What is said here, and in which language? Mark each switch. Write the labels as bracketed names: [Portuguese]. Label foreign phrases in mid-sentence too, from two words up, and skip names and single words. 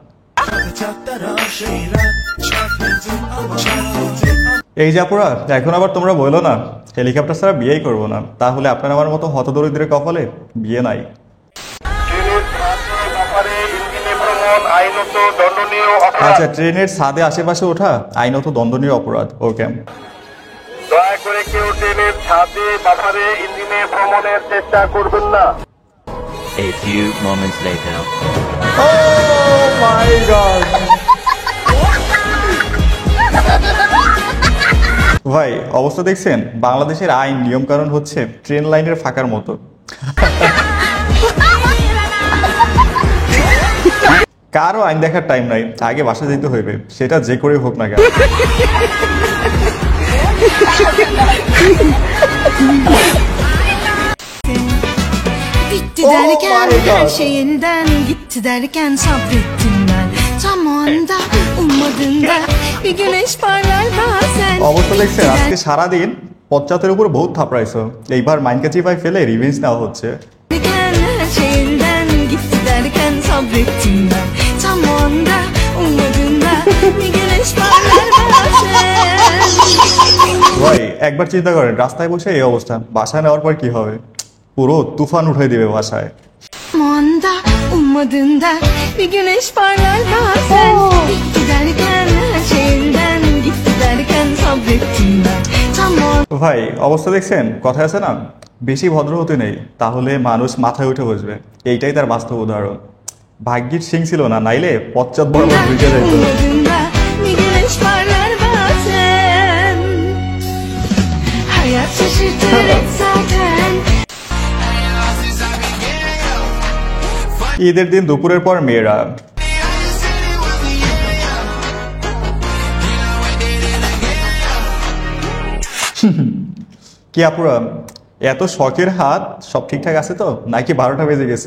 [Bangla] এই জাপুরা, এখন আবার তোমরা বলো না হেলিকপ্টার ছাড়া বিয়েই করবো না, তাহলে আপনার আমার মতো হতদরিদ্রের কপালে বিয়ে নাই। আচ্ছা, ট্রেনের ছাদে আশেপাশে ওঠা আইনত দণ্ডনীয় অপরাধ। ওকে, দয়া করে কেউ ট্রেনের ছাদে বাফারে ইঞ্জিনে ভ্রমণের চেষ্টা করবেন না। [English] A few moments later. Oh my God! [Bangla] ভাই, অবস্থা দেখছেন? বাংলাদেশের আইন নিয়ম কানুন হচ্ছে ট্রেন লাইনের ফাঁকার মতো। কারো আইন দেখার টাইম নাই, আগে বাসা যেতে হইবে, সেটা যে করে হোক না কেন। [Turkish] Bitti derken her şeyinden gitti derken sabrettim ben. Tam o anda ummadığında bir güneş parlar bazen. [Bangla] অবস্থা দেখছেন? আজকে সারাদিন পশ্চাতের উপর বহুত থাপড়াইছো, এইবার মাইনকাচি পাই ফেলে রিভেঞ্জ নেওয়া হচ্ছে। [Turkish] Derken her şeyinden gitti derken sabrettim ben. Tam o anda ummadığında bir güneş parlar bazen. [Bangla] ভাই, একবার চিন্তা করেন, রাস্তায় বসে এই অবস্থা, বাসায় নেওয়ার পর কি হবে? পুরো তুফান উঠাই দিবে বাসায়। [Turkish] Tam o anda ummadığında bir güneş parlar bazen. Bitti derken her şeyinden gitti derken sabrettim ben. Tam o [Bangla] ভাই, অবস্থা দেখছেন? কথা আছে না, বেশি ভদ্র হতে নেই, তাহলে মানুষ মাথায় উঠে বসবে। এইটাই তার বাস্তব উদাহরণ। ভাগ্যির সিং ছিল না, নাইলে পশ্চাৎ বরাবর ঢুকে যাইত। [Turkish] ummadığında bir güneş parlar bazen. Hayat şaşırtır hep zaten. [Bangla] ঈদের দিন দুপুরের পর মেয়েরা কি আপুরা, এত শখের হাত সব ঠিকঠাক আছে তো, নাকি 12টা বেজে গেছে?